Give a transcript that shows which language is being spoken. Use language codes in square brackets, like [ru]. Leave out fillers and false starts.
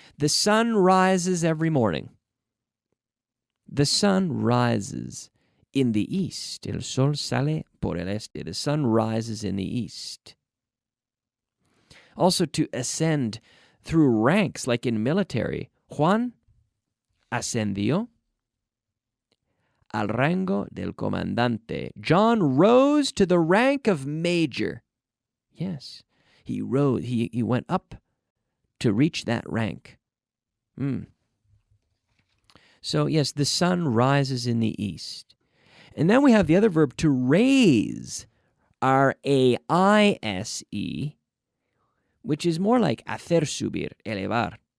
[en] The sun rises every morning. The sun rises in the east. El sol sale por el este. The sun rises in the east. Also to ascend through ranks, like in military. [es] Juan ascendió al rango del comandante. [en] John rose to the rank of major. Yes, he rose. He went up to reach that rank. So, yes, the sun rises in the east. And then we have the other verb to raise, R-A-I-S-E, which is more like hacer subir, elevar.